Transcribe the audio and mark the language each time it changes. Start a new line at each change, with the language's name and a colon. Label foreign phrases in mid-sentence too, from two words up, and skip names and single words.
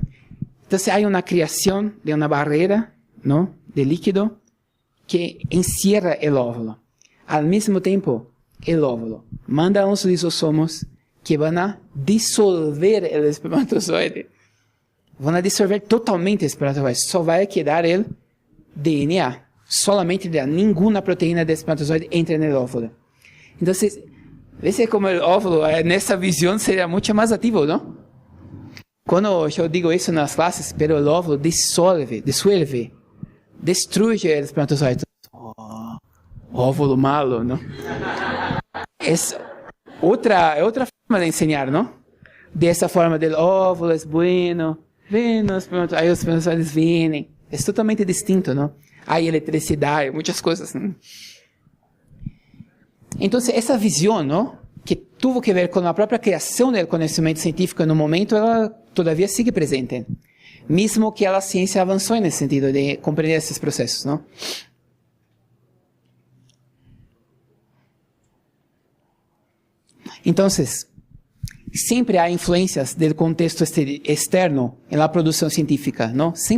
Spanish: Entonces hay una creación de una barrera, ¿no? De líquido que encierra el óvulo. Al mismo tiempo, el óvulo manda unos lisosomos que van a disolver el espermatozoide. Van a disolver totalmente el espermatozoide.
Portuguese: Só vai quedar el DNA.
Spanish: Solamente ninguna proteína del espermatozoide entra en el óvulo. Entonces, ves como el óvulo, en esta visión, sería mucho más activo, ¿no? Cuando yo digo eso en las clases, pero el óvulo disuelve, destruye el espermatozoide. Oh, óvulo malo, ¿no? Es otra forma de enseñar, ¿no? De esa forma del óvulo es bueno, ven,
Portuguese: aí os espermatozoides vienen.
Spanish: Es totalmente distinto, ¿no? Hay electricidad, muchas cosas, ¿no? Entonces,
Portuguese: essa visão, ¿no?
Spanish: Que tuvo que ver
Portuguese: com a própria criação do conhecimento científico no momento, ela
Spanish: todavia sigue presente.
Portuguese: Mesmo que a ciência avançou nesse sentido de compreender esses processos, ¿no? Entonces, sempre há influências do contexto externo na produção científica, ¿no?